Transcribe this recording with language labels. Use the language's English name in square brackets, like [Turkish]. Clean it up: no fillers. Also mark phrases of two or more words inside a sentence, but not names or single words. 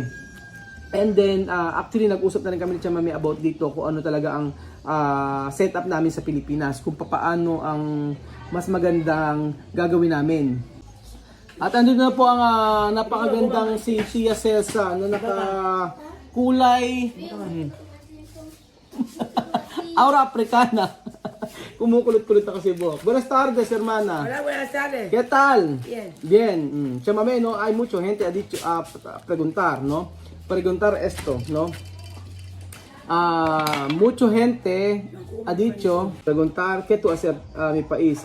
[English] And then actually [Filipino] nag-usap na rin kami ni Tia Mami about dito kung ano talaga ang setup namin sa Pilipinas, kung paano ang mas magandang gagawin namin. At andun na po ang napakagandang si Tia Celsa na naka-kulay [Spanish] aura africana. [Filipino] Kumukulot-kulot na kasi buhok. [Spanish] Buenas tardes, hermana. Hola, buenas tardes. ¿Qué tal? Bien. Bien. Tia Mami, no, hay mucha gente ha dicho preguntar, ¿no? Preguntar esto, ¿no? Mucha gente ha dicho preguntar qué tú haces a mi país.